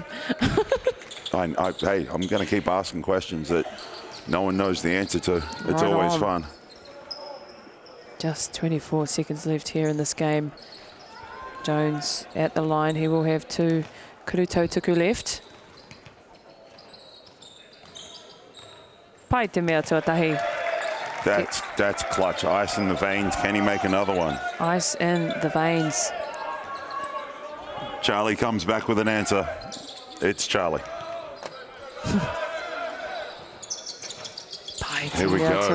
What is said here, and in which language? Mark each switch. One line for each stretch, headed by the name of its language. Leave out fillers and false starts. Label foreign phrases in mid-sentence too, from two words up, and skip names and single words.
English: Hey, I'm going to keep asking questions that no one knows the answer to. It's always fun. Just 24 seconds left here in this game. Jones at the line. He will have 2 Kurutautuku left.
Māori: Pai te mea tuatahi.
English: That's clutch. Ice in the veins. Can he make another one? Ice in the veins. Charlie comes back with an answer. It's Charlie. Here we go.